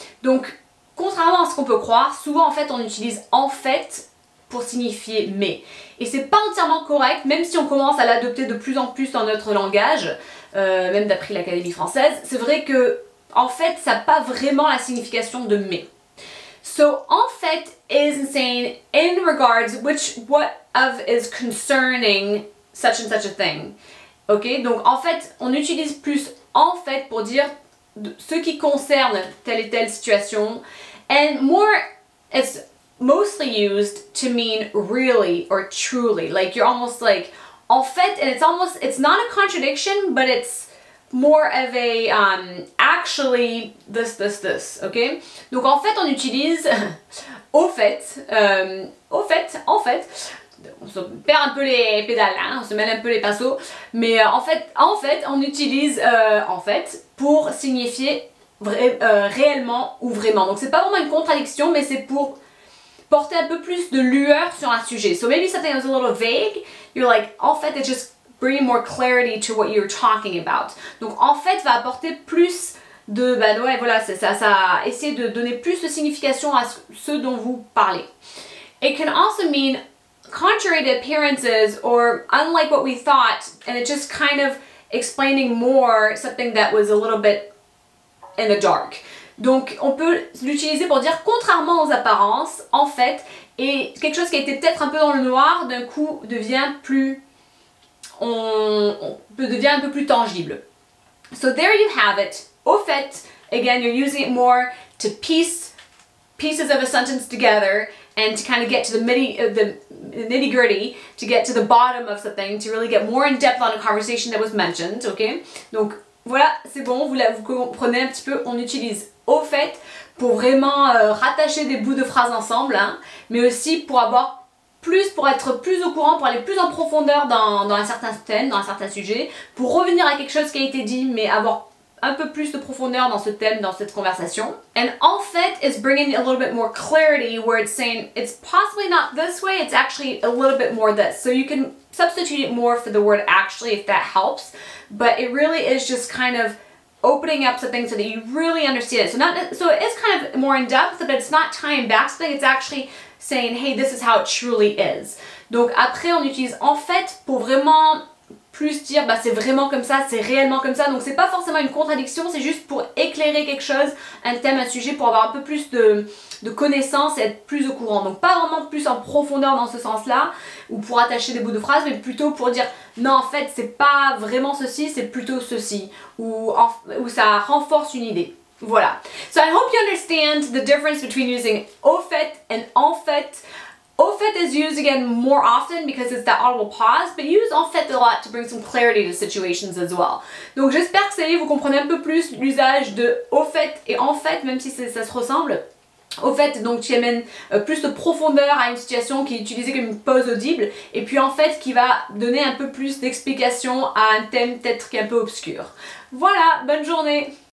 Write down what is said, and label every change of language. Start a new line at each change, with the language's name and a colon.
French: Donc contrairement à ce qu'on peut croire, souvent en fait on utilise en fait pour signifier mais. Et c'est pas entièrement correct, même si on commence à l'adopter de plus en plus dans notre langage, même d'après l'Académie française, c'est vrai que en fait ça n'a pas vraiment la signification de mais.
English: So en fait is saying in regards what of is concerning such and such a thing.
French: Ok, donc en fait on utilise plus en fait pour dire ce qui concerne telle et telle situation.
English: And more, it's mostly used to mean really or truly. Like you're almost like, en fait, and it's not a contradiction, but it's more of a actually this, ok?
French: Donc en fait, on utilise au fait, en fait, on se perd un peu les pédales, hein, on se mêle un peu les pinceaux, mais en fait, on utilise en fait pour signifier réellement ou vraiment. Donc c'est pas vraiment une contradiction, mais c'est pour porter un peu plus de lueur sur un sujet.
English: So maybe something that was a little vague, you're like, en fait, it's just bring more clarity to what you're talking about.
French: Donc en fait va apporter plus de, ouais voilà, ça essaie de donner plus de signification à ce dont vous parlez.
English: It can also mean contrary to appearances or unlike what we thought, and it's just kind of explaining more something that was a little bit in the dark.
French: Donc on peut l'utiliser pour dire contrairement aux apparences, en fait, et quelque chose qui a été peut-être un peu dans le noir, d'un coup devient plus devient un peu plus tangible.
English: So there you have it. Au fait, again, you're using it more to piece pieces of a sentence together and to kind of get to the nitty-gritty, to get to the bottom of something, to really get more in depth on a conversation that was mentioned, ok?
French: Donc voilà, c'est bon, vous comprenez un petit peu, on utilise au fait pour vraiment rattacher des bouts de phrases ensemble, hein, mais aussi pour être plus au courant, pour aller plus en profondeur dans un certain thème, dans un certain sujet, pour revenir à quelque chose qui a été dit, mais avoir un peu plus de profondeur dans ce thème, dans cette conversation.
English: And en fait is bringing a little bit more clarity where it's saying it's possibly not this way, it's actually a little bit more this. So you can substitute it more for the word actually if that helps, but it really is just kind of opening up something so that you really understand it. So it is kind of more in depth, but it's not tying back something, it's actually saying, hey, this is how it truly is.
French: Donc après, on utilise en fait pour vraiment plus dire, bah c'est vraiment comme ça, c'est réellement comme ça. Donc c'est pas forcément une contradiction, c'est juste pour éclairer quelque chose, un thème, un sujet, pour avoir un peu plus de connaissances et être plus au courant. Donc pas vraiment plus en profondeur dans ce sens-là, ou pour attacher des bouts de phrases, mais plutôt pour dire, non en fait c'est pas vraiment ceci, c'est plutôt ceci, ou ça renforce une idée.
English: Voilà. So I hope you understand the difference between using au fait and en fait. Au fait is used again more often because it's that audible pause, but use en fait a lot to bring some clarity to situations as well.
French: Donc j'espère que ça y est, vous comprenez un peu plus l'usage de au fait et en fait, même si ça se ressemble. Au fait, donc tu amènes plus de profondeur à une situation qui est utilisée comme une pause audible, et puis en fait qui va donner un peu plus d'explication à un thème peut-être qui est un peu obscur. Voilà, bonne journée!